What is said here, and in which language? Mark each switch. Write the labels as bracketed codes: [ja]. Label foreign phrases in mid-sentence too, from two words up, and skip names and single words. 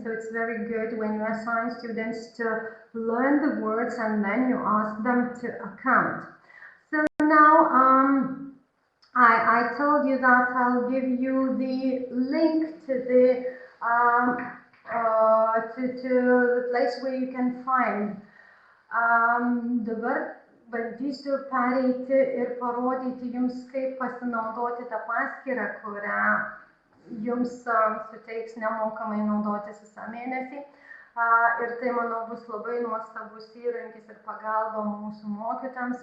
[en] So it's very good when you assign students to learn the words and then you ask them to account. So now I told you that I'll give you the link to the place where you can find. [lt] Dabar bandysiu pereiti ir parodyti jums, kaip pasinaudoti tą paskyrą, kurią jums suteiks nemokamai naudotis visą mėnesį. Ir tai, manau, bus labai nuostabus įrankis ir pagalba mūsų mokytojams.